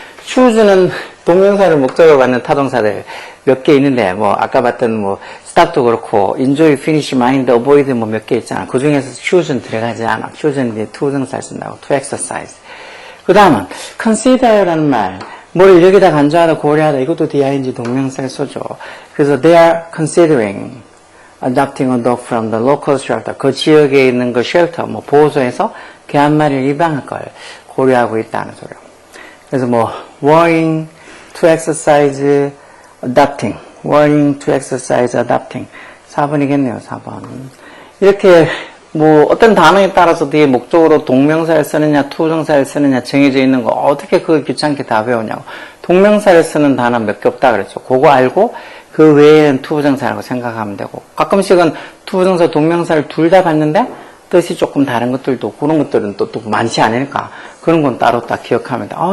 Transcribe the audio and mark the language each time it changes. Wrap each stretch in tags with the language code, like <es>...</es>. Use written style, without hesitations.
<ko>choose는 동명사를 목적으로 받는 타동사들 몇 개 있는데, 뭐, 아까 봤던 뭐, stop도 그렇고, enjoy, finish, mind, avoid 뭐 몇 개 있잖아. 그 중에서 choose는 들어가지 않아. choose는 이제 투부정사를 쓴다고.</ko> <en>to exercise.</en> <ko>그 다음은, consider라는 말. 뭘 여기다 간주하다, 고려하다, 이것도 DING 동명사를 써줘.</ko> <en>그래서 they are considering adopting a dog from the local shelter.</en> <ko>그 지역에 있는 그 쉘터, 뭐, 보호소에서 개 한 마리를 입양할 걸 고려하고 있다는 소리요.</ko> <en>그래서 뭐, worrying, to exercise, adopting. worrying, to exercise, adopting.</en> <ko>4번이겠네요, 4번. 이렇게, 뭐, 어떤 단어에 따라서 뒤에 목적으로 동명사를 쓰느냐, 투부정사를 쓰느냐 정해져 있는 거, 어떻게 그걸 귀찮게 다 배우냐고. 동명사를 쓰는 단어 몇 개 없다 그랬죠. 그거 알고, 그 외에는 투부정사라고 생각하면 되고. 가끔씩은 투부정사, 동명사를 둘 다 봤는데, 뜻이 조금 다른 것들도, 그런 것들은 또 많지 않으니까, 그런 건 따로 딱 기억하면 돼.</ko>